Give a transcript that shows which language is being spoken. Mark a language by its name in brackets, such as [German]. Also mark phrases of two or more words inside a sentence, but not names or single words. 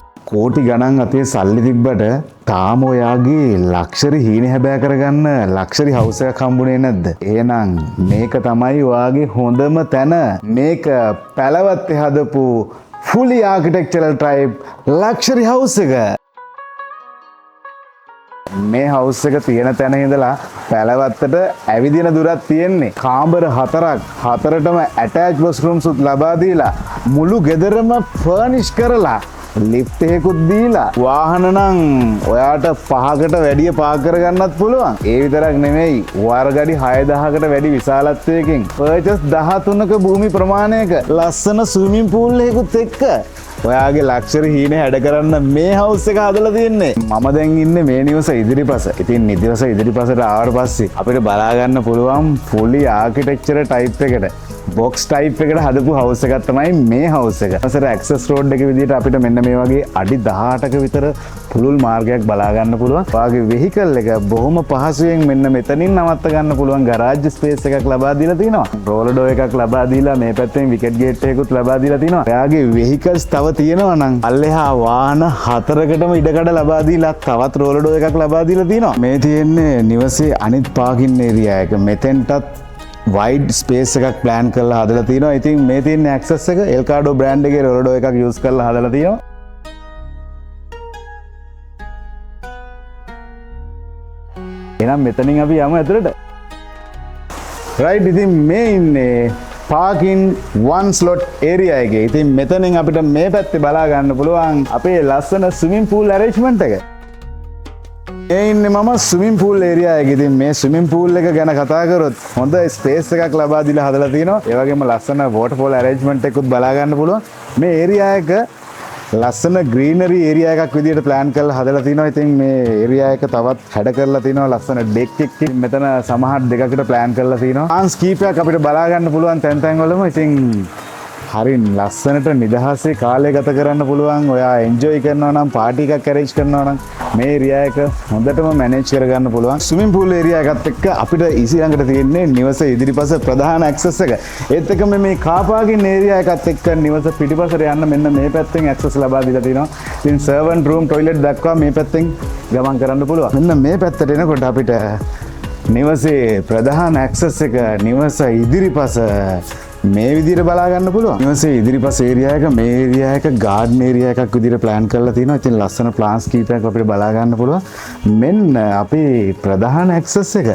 [Sinhala] කෝටි ගණන් අතේ සල්ලි තිබ්බට තාම ඔයාගේ ලක්ෂරි හීන හැබෑ කරගන්න [English] luxury house [Sinhala] එකක් හම්බුනේ නැද්ද? එහෙනම් මේක තමයි ඔයාගේ හොඳම තැන. මේක පැලවත්තේ හදපු [English] fully architectural type luxury house [Sinhala] එක. මේ හවුස් එක තියෙන තැන ඉඳලා පැලවත්තට ඇවිදින දුරක් තියෙන්නේ. කාමර 4ක්, 4ටම [English] attached washrooms [Sinhala] උත් ලබා දීලා මුළු ගෙදරම furnish කරලා ලිෆ්ට් එකකුත් දීලා වාහන නම් ඔයාට 5කට වැඩිය පාක් කරගන්නත් පුළුවන්. ඒ විතරක් නෙමෙයි වර්ගඩි 6000කට වැඩි විශාලත්වයකින් පර්චස් 13ක භූමි ප්‍රමාණයක ලස්සන [English] swimming pool [Sinhala] එකකුත් එක්ක ඔයාගේ ලක්ෂරි හීන හැඩ කරන්න මේ හවුස් එක හදලා තියෙන්නේ. මම දැන් ඉන්නේ මේ නිවස ඉදිරිපස. ඉතින් නිවස ඉදිරිපසට ආවට පස්සේ අපිට බලා ගන්න පුළුවන් [English] fully architecture type [Sinhala] එකට [English] box type [Sinhala] එකට හදපු house එකක් තමයි මේ house එක. අසර [English] access road [Sinhala] එක විදිහට අපිට මෙන්න මේ වගේ අඩි 18ක විතර පුළුල් මාර්ගයක් බලා ගන්න පුළුවන්. ඔයාගේ vehicle එක බොහොම පහසුවෙන් මෙන්න මෙතනින් නවත්ත ගන්න පුළුවන් [English] garage space [Sinhala] එකක් ලබා දීලා තිනවා. [English] roller door [Sinhala] එකක් ලබා දීලා මේ පැත්තෙන් [English] wicket gate [Sinhala] එකකුත් ලබා දීලා තිනවා. ඔයාගේ vehicles තව තියෙනවා නම් අල්ලෙහා වාහන 4කටම ඉඩකඩ ලබා දීලා තවත් [English] roller door [Sinhala] එකක් ලබා දීලා තිනවා. මේ තියෙන්නේ නිවසේ අනිත් [English] parking area [Sinhala] එක. මෙතෙන්ටත් [English] wide space [Sinhala] එකක් plan කරලා හදලා තිනවා. ඉතින් මේ තියෙන access එක Elcado brand එකේ [English] roller door [Sinhala] එකක් use කරලා හදලා තිනවා. එහෙනම් මෙතනින් අපි යමු ඇතුළට. right ඉතින් මේ ඉන්නේ [English] parking one slot area [Sinhala] එකේ. ඉතින් මෙතනින් අපිට මේ පැත්තේ බලා ගන්න පුළුවන් අපේ ලස්සන [English] swimming pool arrangement [Sinhala] එක. මේ ඉන්නේ මම [English] swimming pool area [Sinhala] එකේ. ඉතින් මේ [English] swimming pool [Sinhala] එක ගැන කතා කරොත් හොඳ space එකක් ලබා දීලා හදලා තිනවා. ඒ වගේම ලස්සන [English] waterfall arrangement [Sinhala] එකකුත් බලා ගන්න පුළුවන්. මේ area එක ලස්සන [English] greenery area [Sinhala] එකක් විදිහට plan කරලා හදලා තිනවා. ඉතින් මේ area එක තවත් හැඩ කරලා තිනවා. ලස්සන deck එකක් මෙතන සමහර දෙකකට plan කරලා තිනවා. chance කීපයක් අපිට බලා ගන්න පුළුවන් තැන් තැන් වලම. ඉතින් හරින් ලස්සනට නිදහසේ කාලය ගත කරන්න පුළුවන්. ඔයා එන්ජොයි කරනවා නම් පාටි එකක් arrange කරනවා නම් මේ area එක හොඳටම manage කරගන්න පුළුවන්. [English] swimming pool area [Sinhala] එකත් එක්ක අපිට easy ළඟට තියෙන්නේ නිවස ඉදිරිපස ප්‍රධාන access එක. ඒත් එක්කම මේ [English] car parking area [Sinhala] එකත් එක්ක නිවස පිටිපසට යන්න මෙන්න මේ පැත්තෙන් access ලබා දීලා තිනවා. ඉතින් [English] servant room toilet [Sinhala] දක්වා මේ පැත්තෙන් ගමන් කරන්න පුළුවන්. මෙන්න මේ පැත්තට එනකොට අපිට නිවසේ ප්‍රධාන access එක නිවස ඉදිරිපස මේ විදිහට බලා ගන්න පුළුවන්. නිවසේ ඉදිරිපස ඒරියා එක මේ ඒරියා එක [English] garden area [Sinhala] එකක් විදිහට plan කරලා තිනවා. ඉතින් ලස්සන plants කීපයක් අපිට බලා ගන්න පුළුවන්. මෙන්න අපේ ප්‍රධාන access එක.